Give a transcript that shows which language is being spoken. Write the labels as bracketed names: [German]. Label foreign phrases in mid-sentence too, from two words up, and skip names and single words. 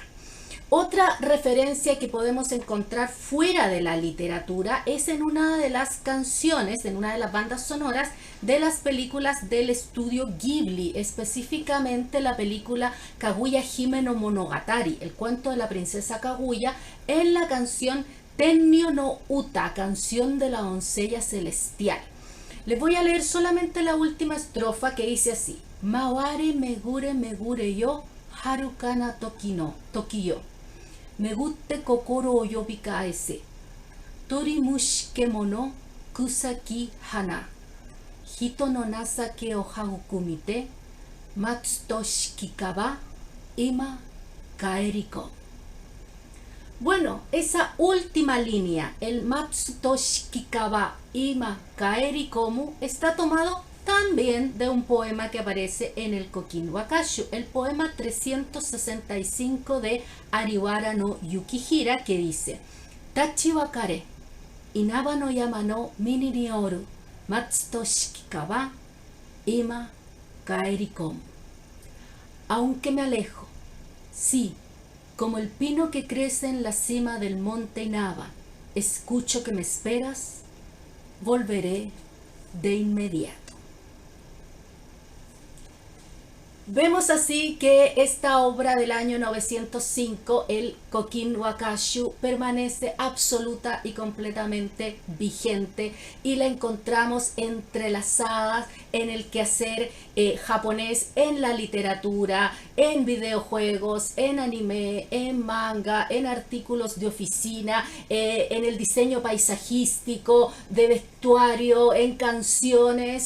[Spanish] Otra referencia que podemos encontrar fuera de la literatura es en una de las canciones, en una de las bandas sonoras de las películas del estudio Ghibli, específicamente la película Kaguya Hime no Monogatari, el cuento de la princesa Kaguya, en la canción Tennyo no Uta, canción de la doncella celestial. Les voy a leer solamente la última estrofa, que dice así: [Japanese] まわれめぐれめぐれよ、はるかなときよ. めぐって心を呼びかえせ、鳥虫けもの草木花、人の情けをはぐくみて、まつとしきかば今かへりこ. [Spanish] Bueno, esa última línea, el [Japanese] まつとしきかば今かへりこむ, [Spanish] está tomado también de un poema que aparece en el Kokin Wakashu, el poema 365 de Ariwara no Yukihira, que dice: [Japanese] 立ち別れ、いなばの山の峰に生ふる、まつとしきかば、今かへりこむ. [Spanish] Aunque me alejo, sí, como el pino que crece en la cima del monte Inaba, escucho que me esperas, volveré de inmediato. Vemos así que esta obra del año 905, el Kokin Wakashu, permanece absoluta y completamente vigente, y la encontramos entrelazada en el quehacer japonés, en la literatura, en videojuegos, en anime, en manga, en artículos de oficina, en el diseño paisajístico, de vestuario, en canciones.